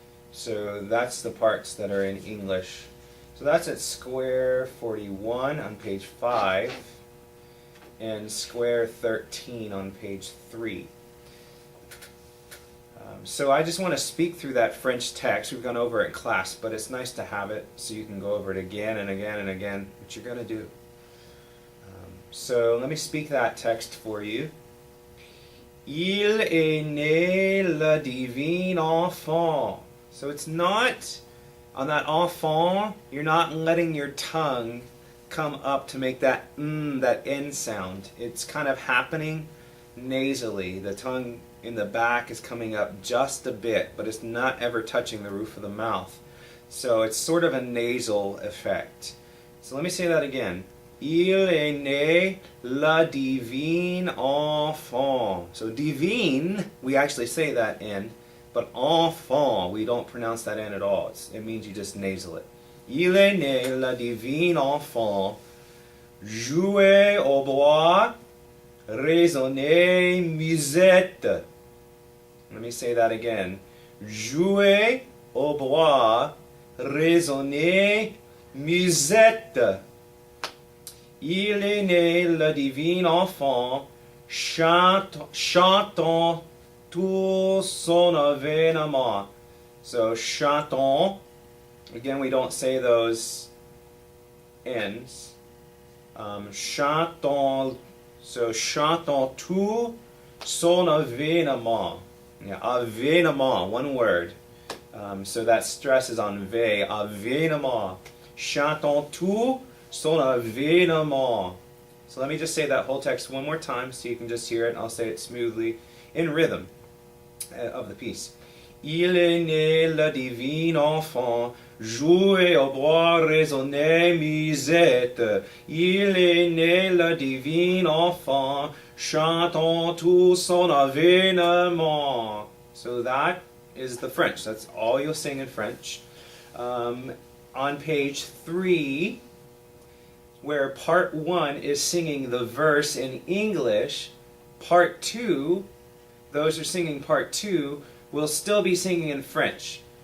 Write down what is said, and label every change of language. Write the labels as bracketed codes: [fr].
[en] So that's the parts that are in English. So that's at square 41 on page 5 and square 13 on page 3. So I just want to speak through that French text. We've gone over it in class, but it's nice to have it so you can go over it again and again and again, which you're going to do. So let me speak that text for you. [fr] Il est né le divin enfant. [en] So it's not, on that enfant, you're not letting your tongue come up to make that that N sound. It's kind of happening nasally. The tongue in the back is coming up just a bit, but it's not ever touching the roof of the mouth. So it's sort of a nasal effect. So let me say that again. [fr] Il est né le divin enfant. [en] So divin, we actually say that N, but enfant, we don't pronounce that N at all. It means you just nasal it. [fr] Il est né le divin enfant, jouer au bois, résonner musette. [en] Let me say that again. [fr] Jouer au bois, résonner musette. Il est né le divin enfant, chantons tout son avènement. [en] So chantons, again we don't say those N's. [fr] Chantons, so chantons tout son avènement. [en] Yeah, avènement, one word. So that stress is on V, avènement. [fr] Chantons tout son avènement. [en] So let me just say that whole text one more time so you can just hear it. I'll say it smoothly in rhythm of the piece. [fr] Il est né le divin enfant, jouer au bois, résonner musette. Il est né le divin enfant, chantons tout son avènement. [en] So that is the French. That's all you'll sing in French. On page 3, where part 1 is singing the verse in English, part 2, those who are singing part 2 will still be singing in French.